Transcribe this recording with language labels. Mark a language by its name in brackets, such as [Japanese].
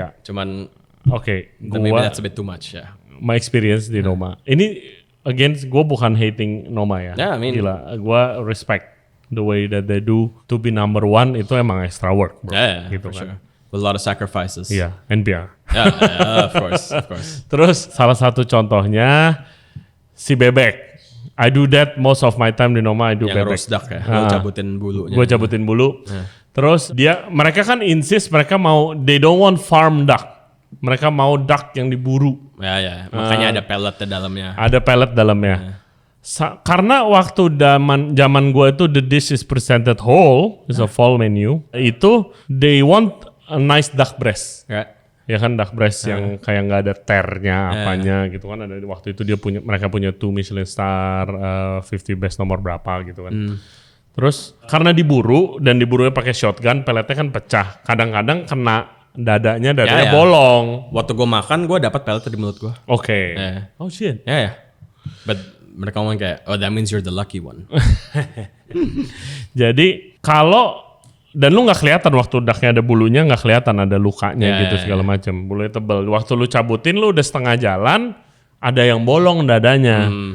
[English] Cuman maybe that's a bit too much My experience [Indonesian] di Noma. Ini again gue bukan hating Noma ya. [English] Yeah, I mean, [Indonesian] gila, gue [English] respect the way that they do to be number one [Indonesian] itu emang [English] extra work, bro. [Indonesian] Gitu for kan. Sure. [English] With a lot of sacrifices. NPR. Of course. [Indonesian] Terus salah satu contohnya si bebek. [English] I do that most of my time di Noma. I do [Indonesian] yang bebek. [English] Roast duck [Indonesian] ya. Lo cabutin bulunya. Gue cabutin bulu. Terus mereka kan insist mereka mau [English] they don't want farm duck. [Indonesian] Mereka mau duck yang diburu. Makanya ada pellet di dalamnya. Ada pellet dalamnya. Karena waktu zaman gue itu [English] the dish is presented whole, is a full menu. Itu they want a nice duck breast. [Indonesian] Ya kan duck breast yang kayak nggak ada ternya apanya gitu kan. Ada waktu itu mereka punya 2 Michelin star, 50 best nomor berapa gitu kan. Terus karena diburunya pakai shotgun, peletnya kan pecah. Kadang-kadang kena dadanya bolong. Waktu gue makan, gue dapat pelet di mulut gue. [English] Oke. Oh shit. But [Indonesian] mereka ngomong kayak, [English] oh that means you're the lucky one. [Indonesian] Jadi dan lu nggak kelihatan waktu ducknya ada bulunya, nggak kelihatan ada lukanya gitu segala macam. Bulunya tebal. Waktu lu cabutin lu udah setengah jalan, ada yang bolong dadanya.